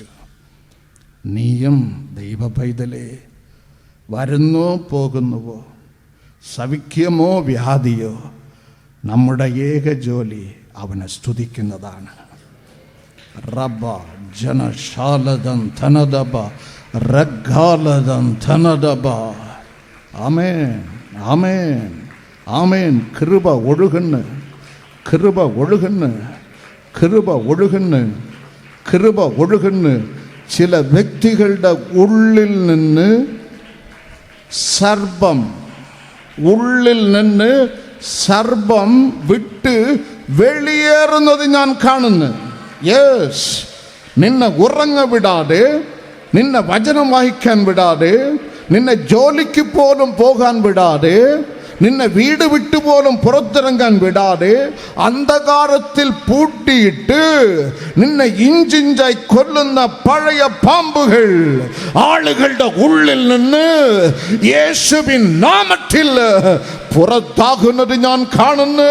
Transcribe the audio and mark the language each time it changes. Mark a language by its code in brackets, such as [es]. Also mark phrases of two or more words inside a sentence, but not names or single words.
[ml] നീയും ദൈവ പൈതലേ, വരുന്നോ പോകുന്നുവോ, സൗഖ്യമോ വ്യാധിയോ, നമ്മുടെ ഏക ജോലി അവനെ സ്തുതിക്കുന്നതാണ്. റബ്ബ ജനശാലദം ധനദബ ரக்காலதம் தனதபா. [ta] ஆமென், ஆமென், ஆமென். [ml] കൃപ ഒഴുകുന്നു, കൃപ ഒഴുകുന്നു, കൃപ ഒഴുകുന്നു, കൃപ ഒഴുകുന്നു சில വ്യക്തികളുടെ ഉള്ളിൽ നിന്ന് സർപ്പം, ഉള്ളിൽ നിന്ന് സർപ്പം വിട്ട് വെളിയേറുന്നത് ഞാൻ കാണുന്നു. യെസ്, നിന്നെ ഉറങ്ങ വിടാതെ, നിന്നെ വചനം വായിക്കാൻ വിടാതെ, നിന്നെ ജോലിക്ക് പോലും പോകാൻ വിടാതെ, നിന്നെ വീട് വിട്ടു പോലും പുറത്തിറങ്ങാൻ വിടാതെ അന്ധകാരത്തിൽ പൂട്ടിയിട്ട് നിന്നെ ഇഞ്ചിഞ്ചായി കൊല്ലുന്ന പഴയ പാമ്പുകൾ ആളുകളുടെ ഉള്ളിൽ നിന്ന് യേശുവിൻ നാമത്തിൽ പുറത്താകുന്നത് ഞാൻ കാണുന്നു.